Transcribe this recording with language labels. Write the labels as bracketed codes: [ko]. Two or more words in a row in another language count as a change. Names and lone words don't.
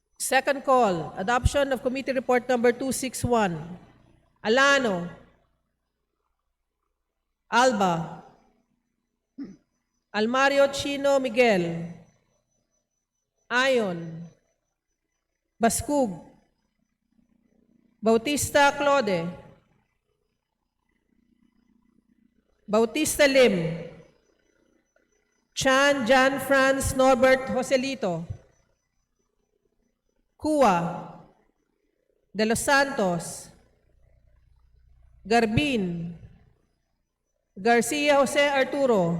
[en] Second call, adoption of committee report number 261. Alano. Alba. Almario Chino Miguel. Ayon. Baskug. Bautista Claude. Bautista Lim. Chan Jan Franz Norbert Joselito. Cua. De Los Santos. Garbin. Garcia Jose Arturo.